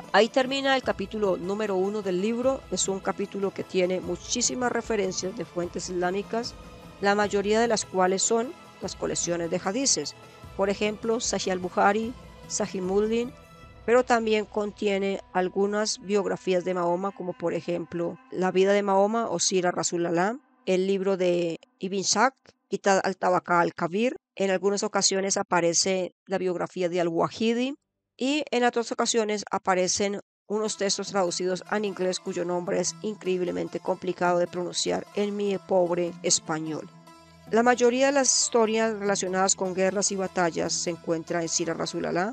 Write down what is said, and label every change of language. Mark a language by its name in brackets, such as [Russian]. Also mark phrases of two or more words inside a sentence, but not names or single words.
[Spanish] Ahí termina el capítulo número 1 del libro. Es un capítulo que tiene muchísimas referencias de fuentes islámicas, la mayoría de las cuales son las colecciones de hadices. Por ejemplo, Sahih al-Bukhari, Sahih Muslim, pero también contiene algunas biografías de Mahoma, como por ejemplo La vida de Mahoma o Sira Rasulallah, el libro de Ibn Ishaq, Kitab al-Tabaqah al-Kabir. En algunas ocasiones aparece la biografía de Al-Wahidi y en otras ocasiones aparecen unos textos traducidos al inglés cuyo nombre es increíblemente complicado de pronunciar en mi pobre español. La mayoría de las historias relacionadas con guerras y batallas se encuentra en Sira Rasulallah.